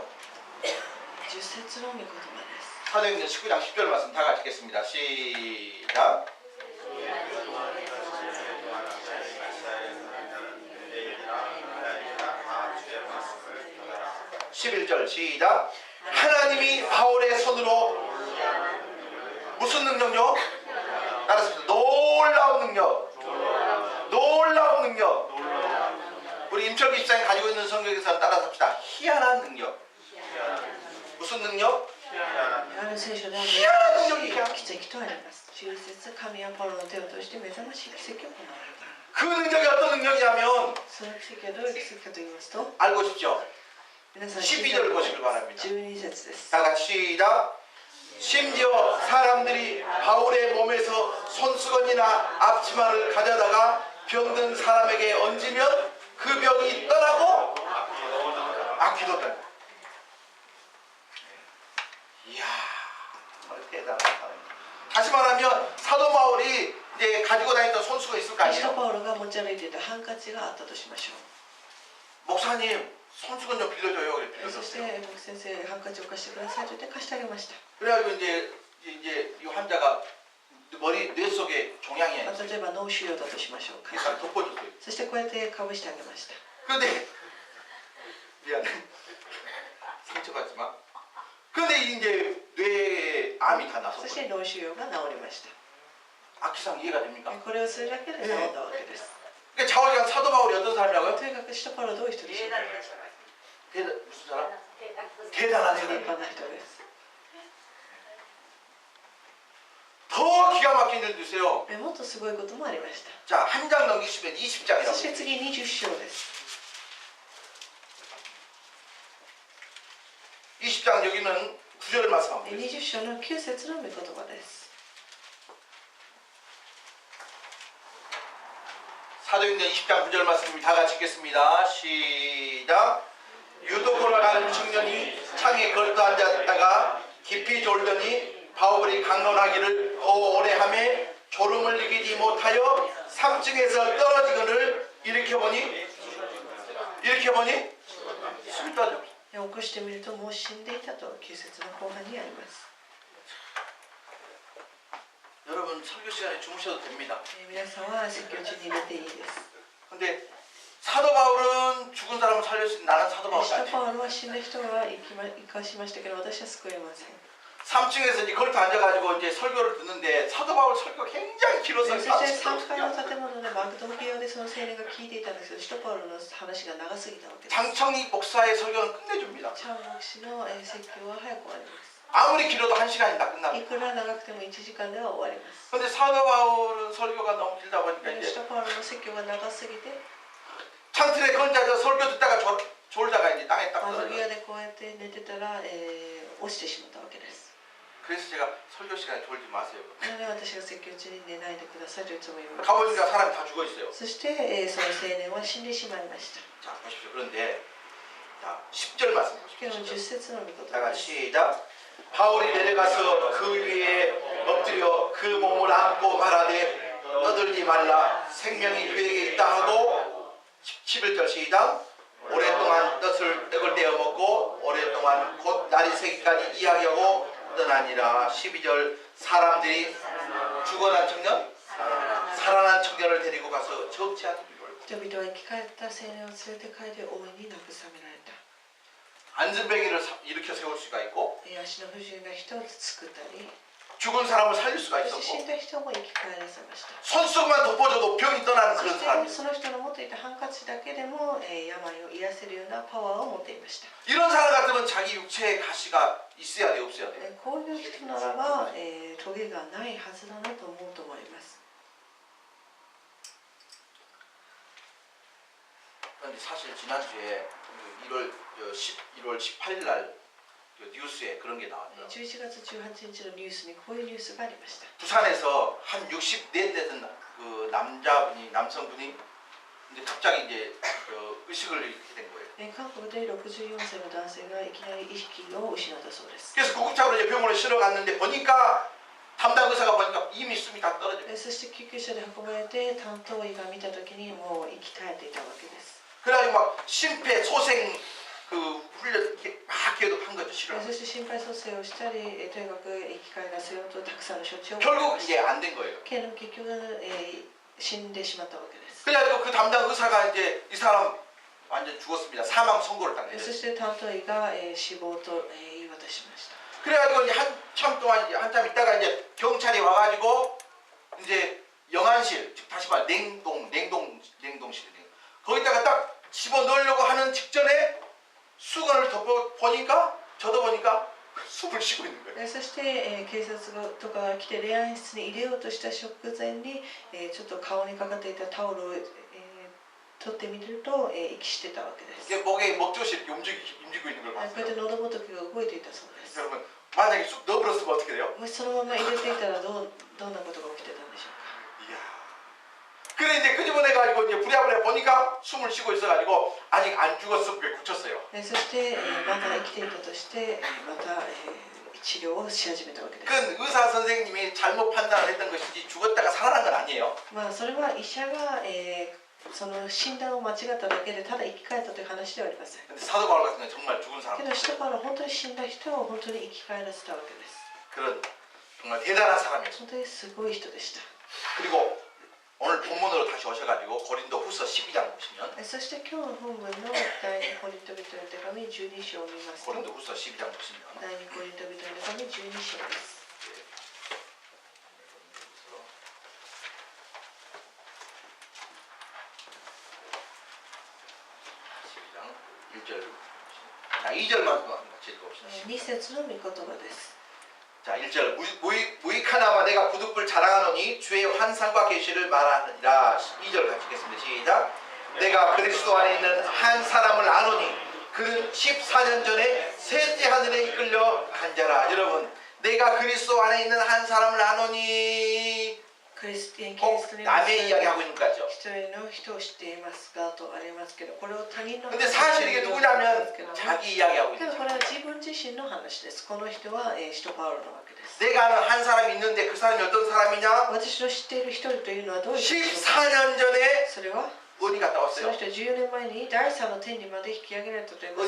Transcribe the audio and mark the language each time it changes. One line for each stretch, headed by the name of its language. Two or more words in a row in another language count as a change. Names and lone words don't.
Japanese: 10 節の御言葉です。
Korean: 사도행전 19장 10절 말씀 다 같이 읽겠습니다. 시작. 11절 시작. 하나님이 바울의 손으로 무슨 능력요? 따라서 놀라운 능력. 놀라운 능력. 우리 임철기 집사님 가지고 있는 성경에서 따라서 합시다. 희한한 능력. 무슨 능력?
Japanese: ある聖書では珍しい奇跡とあります。10節、神はパウロの手を通して目覚ましい奇跡を行われた。
Korean: 그 능력이 어떤 능력이냐면
Japanese: その奇跡はどういう奇跡かと言いますと、
Korean: 알고 싶죠?
Japanese: 皆さん
Korean: 12절을 보시길 바랍니다.
Japanese: 12 節です。
Korean: 다 같이 시작. 심지어 사람들이 바울의 몸에서 손수건이나 앞치마를 가져다가 병든 사람에게 얹으면 그 병이 떠나고 악기도. 이야, 정말 대단한 사람. 다시 말하면 사도 바울이 이제 가지고 다니던 손수건 있을 거
Japanese: 使徒
Korean: 아니에요?
Japanese: パウロが持ち歩いていたハンカチがあったとしましょ
Korean: 목사님 손수건 좀 빌려줘요. 그래
Japanese: う。そして
Korean: 빌려줬어요.
Japanese: 牧先生、ハンカチを貸してくださいと言って貸してあげました。
Korean: 그래가지고 이제 이 환자가 머리 뇌 속에 종양이
Japanese: 例えば脳腫瘍だとしましょうか。
Korean: 딱 덮어줬어요.
Japanese: そしてこうやってかぶしてあげました。
Korean: 그런데 미안해. 상처받지마. 그런데 이제 뇌에 암이 다
Japanese: そし
Korean: 나섰거든요.
Japanese: て脳腫瘍が治りました。
Korean: 악기상 이해가 됩니까?
Japanese: これをするだけで治ったわけです。
Korean: 그러니까 자오지간 사도 바울이 어떤 사람이라고요?
Japanese: とにかく使徒パウロはどういう人でしょうか。
Korean: 무슨 사람? 대단한
Japanese: 立
Korean: 사람.
Japanese: 派な人です。
Korean: 더 기가 막힌 일도 있어요.
Japanese: もっとすごいこともありました。
Korean: 자, 한 장 넘기시면 20장이라고.
Japanese: そして次20章です。
Korean: 20장 여기는 9절을 말씀합니다.
Japanese: 20 章の9節の御言葉です。
Korean: 사도행전 20장 9절 말씀 다 같이 읽겠습니다. 시작. 유도고를 가는 청년이 창에 걸터 앉았다가 깊이 졸더니 바울이 강론하기를 더 오래 하매 졸음을 이기지 못하여 3층에서 떨어지거늘 일으켜보니 숨이 떨어져.
Japanese: 起こしてみるともう死んでいたと9節の後半にあります。
Korean: 여러분 설교 시간에 주무셔도 됩니다.
Japanese: 皆さんは説教中に寝ていいです。
Korean: 근데 사도 바울은 죽은 사람을 살릴 수 있는 나는 사도 바울이
Japanese: 使徒
Korean: 아니에요.
Japanese: パウロは死んだ人が生かしましたけど私は救えません。
Korean: 3층에서 이제 걸터 앉아가지고 이제 설교를 듣는데 사도 바울 설교가 굉장히 길어서
Japanese: そして3階の建物でマクドナルドでその青年が聞いていたんですけど、使徒パウロの話が長すぎたわけです。
Korean: 장청희 목사의 설교는 끝내줍니다.
Japanese: チャン牧師の説教は早く終わります。
Korean: 아무리 길어도 1시간이 다
Japanese: い
Korean: 끝납니다.
Japanese: くら長くても1時間では終わります。
Korean: 근데 사도 바울은 설교가 너무 길다 보니까
Japanese: 使
Korean: 이제
Japanese: 徒パウロの説教が長すぎて
Korean: 창틀에 건져서 설교 듣다가 졸다가 이제 땅에 딱
Japanese: 窓
Korean: 떨어져요.
Japanese: 際でこうやって寝てたら、落ちてしまったわけです。
Korean: 그래서 제가 설교 시간에 졸지 마세요.
Japanese: なので私が説教中に寝ないでくださいといつも言います。
Korean: 가보니까 사람이 다 죽어 있어요.
Japanese: そして、その青年は死んでしまいました。
Korean: 자 보십시오. 그런데 자 10절 말씀
Japanese: 今日の
Korean: 보십시오.
Japanese: 10節の御言
Korean: 다
Japanese: 葉
Korean: 같이
Japanese: です。
Korean: 시작. 바울이 내려가서 그 위에 엎드려 그 몸을 안고 말하되 떠들지 말라 생명이 그에게 있다 하고 11절 시작. 오랫동안 떡을 떼어 먹고 오랫동안 곧 날이 새기까지 이야기하고 떠나니라. 12절 사람들이 죽어난 청년 살아난 청년을 데리고 가서 적지 않은 비를
Japanese: 人々は生き返った青年を連れて帰り大いに慰められた。
Korean: 안전뱅이를 일으켜 세울 수가 있고
Japanese: 足の不自由な人を作ったり、
Korean: 죽은 사람을 살릴 수가
Japanese: そして死
Korean: 있었고
Japanese: んだ人も生き返らせました。
Korean: 손수건만 덮어줘도 병이 떠나는
Japanese: そ
Korean: 그런
Japanese: して
Korean: 사람이
Japanese: その人の持っていたハンカチだけでも、病を癒せるようなパワーを持っていました。
Korean: 이런 사람 같으면 자기 육체에 가시가 있어야 돼 없어야 돼.
Japanese: こういう人ならば、トゲがないはずだなと思うと思います。
Korean: 그런데 사실 지난주에 1월 18일 날 뉴스에 그런 게 나왔더라고요.
Japanese: 11 月18日のニュースにこういうニュースがありました。
Korean: 부산에서 한 64대 되던 그 남성분이 이제 갑자기 이제 의식을 잃게 된 거예요.
Japanese: 韓国で64歳の男性がいきなり意識を失ったそうです。
Korean: 그래서 구급차로 이제 병원에 실어 갔는데 보니까 담당 의사가 보니까 이미 숨이 다 떨어져.
Japanese: そして救急車で運ばれて担当医が見たときにもう息絶えていたわけです。
Korean: 그래가지고 막 심폐소생 그 훈련 이렇게 막 계속 한 거죠.
Japanese: そ
Korean: 실험.
Japanese: して心肺蘇生をしたり、とにかく生き返らせようとたくさんの処置を
Korean: 결국 이게 안 된 거예요.
Japanese: けれども結局、死んでしまったわけです。
Korean: 그래가지고 그 담당 의사가 이제 이 사람 완전 죽었습니다. 사망 선고를
Japanese: そ
Korean: 당했어요.
Japanese: して担当医が、死亡と、言い渡しました。
Korean: 그래가지고 이제 한참 동안 이제 한참 있다가 이제 경찰이 와가지고 이제 영안실, 즉 다시 말해 냉동실 거기다가 딱 집어 넣으려고 하는 직전에 수건을 덮어 보니까 숨을 쉬고 있는 거예요.
Japanese: そして、警察とかが来て霊安室に入れようとした直前に、ちょっと顔にかかっていたタオルを、取ってみると、息してたわけです。
Korean: 이게 목에 먹조실 이렇게 움직이고 있는 걸
Japanese: こうやっ
Korean: 봤어요.
Japanese: て喉仏が動いていたそうです。
Korean: 여러분 만약에 쑥 넣어버렸으면 어떻게 돼요?
Japanese: もしそのまま入れていたらどんなことが起きてたんでしょうか。
Korean: 이야. 그래 이제 끄집어내가지고 이제 부랴부랴 보니까 숨을 쉬고 있어가지고 아직 안 죽었어. 그게 고쳤어요.
Japanese: そして、まだ生きていたとして、また、治療をし始めたわけです。
Korean: 그건 의사 선생님이 잘못 판단을 했던 것이지 죽었다가 살아난 건 아니에요.
Japanese: まあそれは医者が、その診断を間違っただけでただ生き返ったという話ではありません。
Korean: 근데 사도 바울 같은 건 정말 죽은
Japanese: け
Korean: 사람.
Japanese: ど使徒パウロは本当に死んだ人を本当に生き返らせたわけです。
Korean: 그런 정말 대단한 사람이었어요.
Japanese: 本当にすごい人でした。
Korean: 그리고 오늘 본문으로 다시 오셔가지고 고린도 후서 12장 보시면
Japanese: そして今日の本文の第2コリント人の手紙12章を見ますと、
Korean: 고린도 후서 12장 보시면
Japanese: 第2コリント人の手紙12章です。
Korean: 12장 1절. 자, 2절만 같이 읽어봅시다.
Japanese: 2 節の御言葉です。
Korean: 자, 1절. 무익하나마 내가 부득불 자랑하노니 주의 환상과 계시를 말하느니라. 2절 같이 읽겠습니다. 시작. 내가 그리스도 안에 있는 한 사람을 아노니 그는 14년 전에 셋째 하늘에 이끌려 간 자라. 여러분, 내가 그리스도 안에 있는 한 사람을 아노니 꼭 남의 이야기하고 있는 것 같죠?
Japanese: 一人の人を知っていますがとありますけど、これを他人の
Korean: 근데 사실 이게 누구냐면 자기 이야기하고
Japanese: け
Korean: 있는
Japanese: ど
Korean: 거죠.
Japanese: これは自分自身の話です。この人は、使徒パウロなわけです。
Korean: 내가 아는 한 사람이 있는데 그 사람이 어떤 사람이냐?
Japanese: 私の知っている一人というのはどういう人でしょうか。
Korean: 14년 전에
Japanese: それは
Korean: 어디 갔다
Japanese: その
Korean: 왔어요?
Japanese: 人は14年前に第三の天にまで引き上げられたといいます